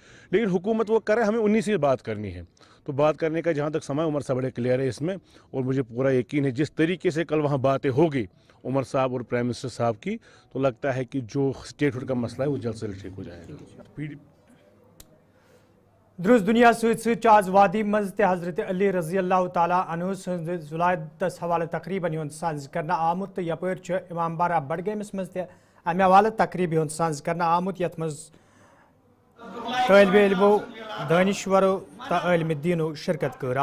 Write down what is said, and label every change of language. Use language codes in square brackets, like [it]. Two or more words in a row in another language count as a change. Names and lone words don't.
[hi] लेकिन हुकूमत वो करे, हमें उन्हीं से बात करनी है। तो बात करने का जहाँ तक समय, उमर साहब बड़े क्लियर है इसमें, और मुझे पूरा यकीन है जिस तरीके से कल वहाँ बातें होगी उमर साहब और [en] Prime Minister [hi] साहब की, तो लगता है कि जो स्टेटहुड का मसला है वो जल्द से जल्द ठीक हो जाएगा। [ks] दुरुस्त दुनिया सत आज वादी मज हजरत अली [ar] رضي الله تعالى عنه [ks] सन्द जुलादस हवाले तकरीबन हुंद सांझ करना आमुत तो यपर इमाम बारा बडगेमस मज अमे हवाले तकरीब हुंद सांझ करना आमुत यथ मज तालिब इल्मो दानिश्वरो तो इल्म दीनो शिरकत कर।